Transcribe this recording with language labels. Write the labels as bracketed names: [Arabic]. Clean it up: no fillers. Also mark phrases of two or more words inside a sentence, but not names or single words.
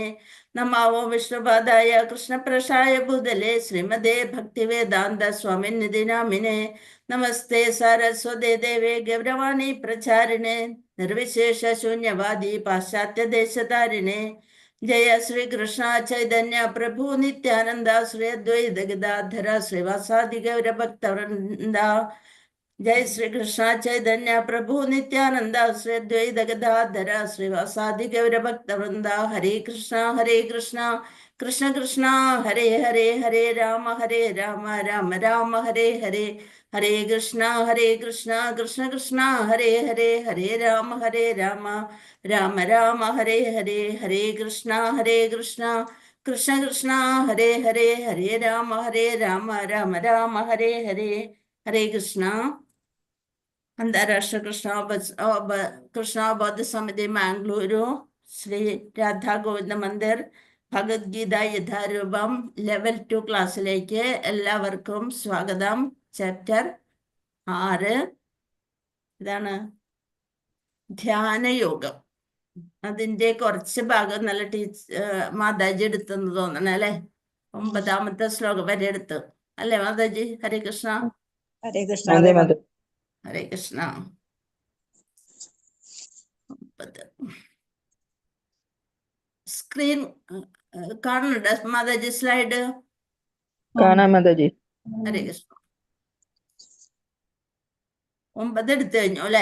[Sanskrit] नमो ओं विष्णुपादाय कृष्णपृष्ठाय भूतले श्रीमते भक्तिवेदान्त स्वामिन्निधि नामिने नमस्ते सारस्वते देवे गौरवाणी प्रचारिणे निर्विशेष शून्यवादी पाश्चात्य देशतारिणे. जय श्री कृष्ण चैतन्य प्रभु नित्यानंद श्री अद्वैत गदाधर श्रीवासादि गौर भक्तवृंदा. जय श्री कृष्ण चैतन्य प्रभु नित्यानंद श्री अद्वैत गदाधर श्रीवासादि गौर भक्तवृंदा. हरे कृष्ण कृष्ण कृष्ण हरे हरे हरे राम राम राम हरे हरे. हरे कृष्ण कृष्ण कृष्ण हरे हरे हरे राम राम राम हरे हरे. हरे कृष्ण कृष्ण कृष्ण हरे हरे हरे राम राम राम हरे हरे. हरे कृष्ण. [Malayalam] अंतर्राष्ट्रीय कृष्णाबोध समिति മാംഗ്ലൂരു ശ്രീ രാധാ ഗോവിന്ദ മന്ദിർ ഭഗവത്ഗീത യഥാരൂപം ലെവൽ 2 ക്ലാസ്സിലേക്ക് എല്ലാവർക്കും സ്വാഗതം. ചാപ്റ്റർ 6 ഇതാണ് ധ്യാനയോഗം. അതിന്റെ കുറച്ച് ഭാഗം നല്ല മാതാജി എടുത്തെന്ന് തോന്നണേ അല്ലെ. 9ാമത്തെ ശ്ലോകം വരെ എടുത്തു അല്ലെ മാതാജി? ഹരേ കൃഷ്ണ. हरे कृष्ण ഹരേ കൃഷ്ണ. 9 സ്ക്രീൻ കാണുന്നുണ്ട് മാതാജി? സ്ലൈഡ് കാണാം മാതാജി. ഹരേ കൃഷ്ണ. 9 എടുത്തു കഴിഞ്ഞു അല്ലെ.